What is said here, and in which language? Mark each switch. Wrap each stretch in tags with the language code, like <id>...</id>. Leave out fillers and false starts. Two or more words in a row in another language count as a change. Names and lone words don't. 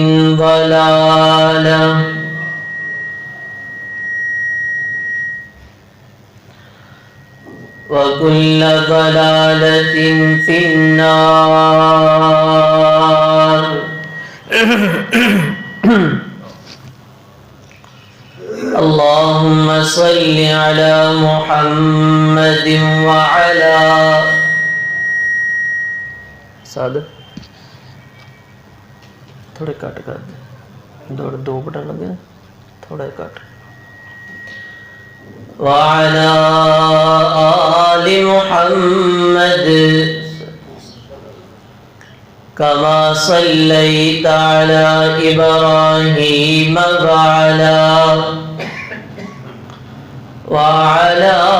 <ar>ضلالة وكل ضلالة في النار اللهم صل على محمد وعلى</ar> <hi>सादे थोड़े कट कर दे दो बटन लगे थोड़ा कट</hi> <ar>وعلى آل محمد كما صليت على إبراهيم وعلى</ar>